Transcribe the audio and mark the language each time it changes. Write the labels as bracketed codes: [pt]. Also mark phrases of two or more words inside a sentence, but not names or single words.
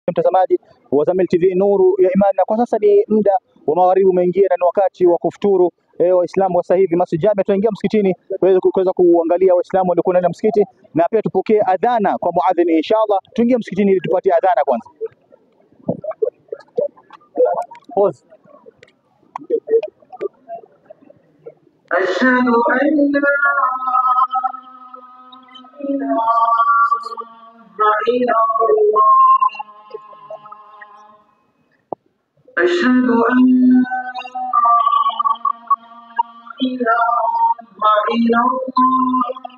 [sw] Mtazamaji wa Zamyl TV Nuru ya Imani, na kwa sasa ni muda wa magharibi umeingia na ni wakati wa kufuturu. Waislamu wa sasa hivi Masjid Jami tunaingia msikitini kuweza kuangalia Waislamu walikuwa ndani ya msikiti, na pia tupokee adhana kwa muadhin inshallah. Tuingie msikitini ili tupatie adhana kwanza. Pause. [ar] أشهد أن لا إله إلا الله. أشهد أن لا إله إلا الله.